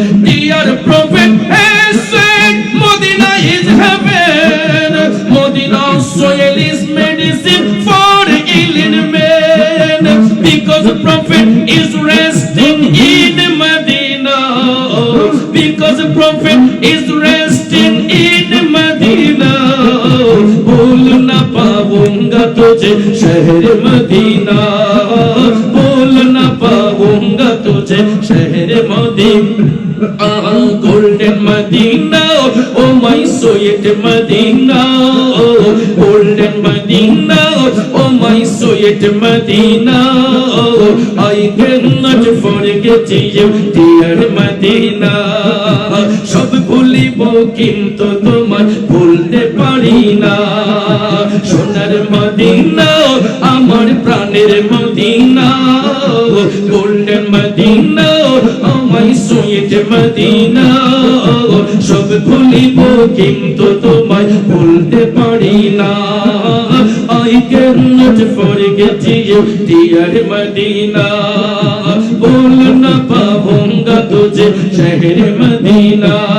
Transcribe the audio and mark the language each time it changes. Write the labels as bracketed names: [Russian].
[English] Dear Prophet has said, Medina is heaven. Medina's soil is medicine for ill man. Because the Prophet is resting in Medina. Because the Prophet is resting in Medina. [Hindi] भूल न पाऊंगा तुझे शहर Medina. भूल न पाऊंगा तुझे शहर Medina. [English] Golden Medina, oh my sweet Medina. Golden Medina, oh my sweet Medina. I cannot forget you, dear Medina. [Bangla] সব ভুলিব কিন্তু তোমার ভুলতে পারি না. সোনার মদিনা, আমার প্রাণের মদিনা. গোল্ডেন মদিনা, আমায় সুইট মদিনা. সব ভুলিব কিন্তু তোমায় ভুলতে পারি না. [English] I cannot forget you, dear Medina. [Hindi] भूल न पाऊंगा तुझे शहर मदीना.